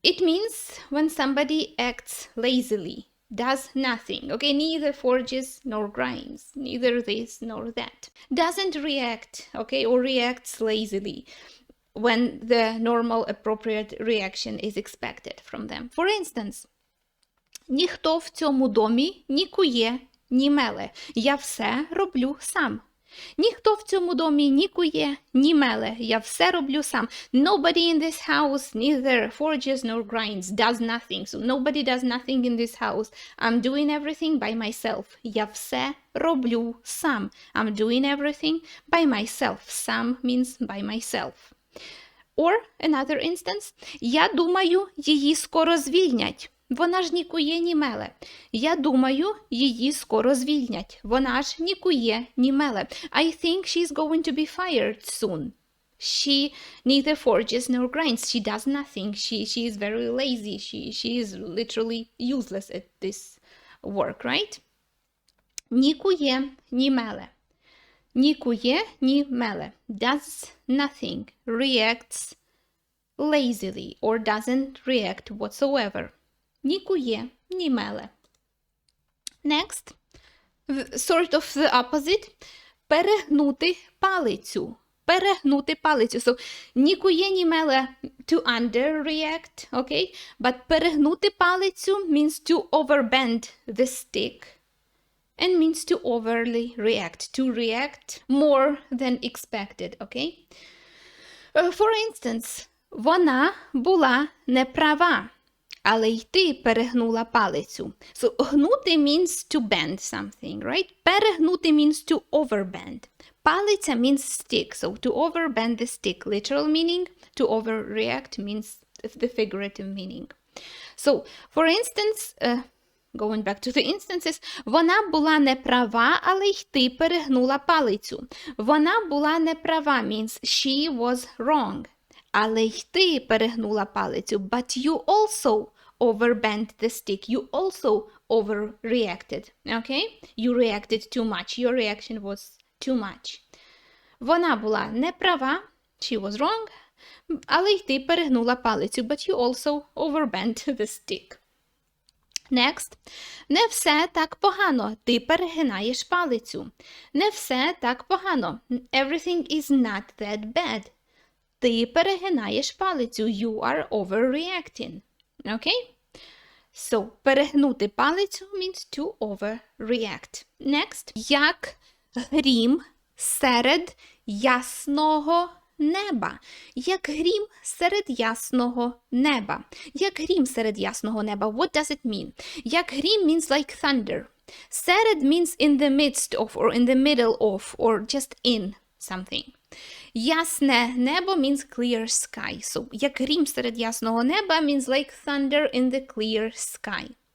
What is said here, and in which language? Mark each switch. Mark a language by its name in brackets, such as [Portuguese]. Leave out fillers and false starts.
[English] It means when somebody acts lazily, does nothing, okay? Neither forges nor grinds, neither this nor that. Doesn't react, okay, or reacts lazily when the normal appropriate reaction is expected from them. For instance, [Ukrainian] ніхто в цьому домі ні кує, ні меле. Я все роблю сам. Ніхто в цьому домі ні кує, ні меле. Я все роблю сам. [English] Nobody in this house neither forges nor grinds, does nothing. So nobody does nothing in this house. I'm doing everything by myself. [Ukrainian] Я все роблю сам. [English] I'm doing everything by myself. Сам means by myself. Or another instance. [Ukrainian] Я думаю, її скоро звільнять. Вона ж ні кує, ні меле. Я думаю, її скоро звільнять. Вона ж ні кує, ні меле. [English] I think she's going to be fired soon. She neither forges nor grinds. She does nothing. She is very lazy. She is literally useless at this work, right? [Ukrainian] Ні кує, ні меле. Ні кує, ні меле. [English] Does nothing. Reacts lazily or doesn't react whatsoever. [Ukrainian] Ні кує, ні меле. [English] Next. sort of the opposite. [Ukrainian] Перегнути палицю. Перегнути палицю. [English] So, [Ukrainian] нікує ні меле [English] to underreact, okay? But [Ukrainian] перегнути палицю [English] means to overbend the stick and means to overly react, to react more than expected, okay? For instance, [Ukrainian] вона була неправа, але й ти перегнула палицю. [English] So, гнути means to bend something, right? [Ukrainian] Перегнути [English] means to overbend. Палиця means stick, so to overbend the stick, literal meaning. To overreact means the figurative meaning. So, for instance, going back to the instances, [Ukrainian] вона була неправа, але й ти перегнула палицю. Вона була неправа [English] means she was wrong. [Ukrainian] Але й ти перегнула палицю, [English] but you also overbent the stick. You also overreacted, okay? You reacted too much. Your reaction was too much. [Ukrainian] Вона була неправа, [English] she was wrong, [Ukrainian] але й ти перегнула палицю, [English] but you also overbent the stick. Next. [Ukrainian] Не все так погано, ти перегинаєш палицю. Не все так погано. [English] Everything is not that bad. [Ukrainian] Ти перегинаєш палицю. [English] You are overreacting. Okay? So, [Ukrainian] перегнути палицю [English] means to overreact. Next. [Ukrainian] Як грім серед ясного неба. Як грім серед ясного неба. Як грім серед ясного неба. [English] What does it mean? [Ukrainian] Як грім [English] means like thunder. Серед means in the midst of or in the middle of or just in something. [Ukrainian] Ясне небо [English] means clear sky. So, [Ukrainian] як грім серед ясного неба [English] means like thunder in the clear sky.